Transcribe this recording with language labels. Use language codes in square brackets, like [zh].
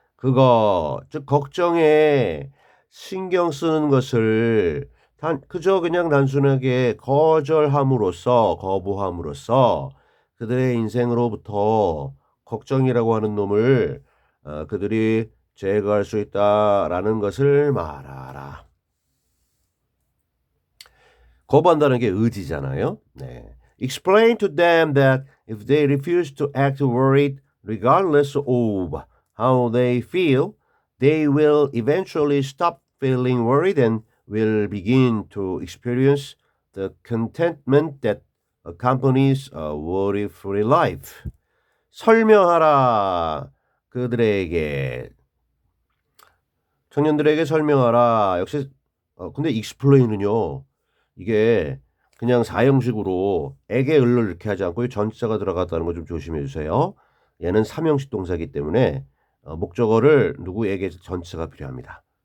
[ko] 그거 즉 걱정에 신경 쓰는 것을 그저 그냥 단순하게 거절함으로써 거부함으로써 그들의 인생으로부터 걱정이라고 하는 놈을 그들이 제거할 수 있다라는 것을 말하라. 거부한다는 게 의지잖아요. 네. [en] Explain to them that if they refuse to act worried regardless of how they feel, they will eventually stop feeling worried and will begin to experience the contentment that accompanies a worry-free life. [ko] 설명하라. 그들에게 청년들에게 설명하라. 역시 근데 explain은요. 이게 그냥 사형식으로 에게 을을 이렇게 하지 않고 전치사가 들어갔다는 거 좀 조심해 주세요. 얘는 삼형식 동사이기 때문에 목적어를 누구에게 전치사가 필요합니다.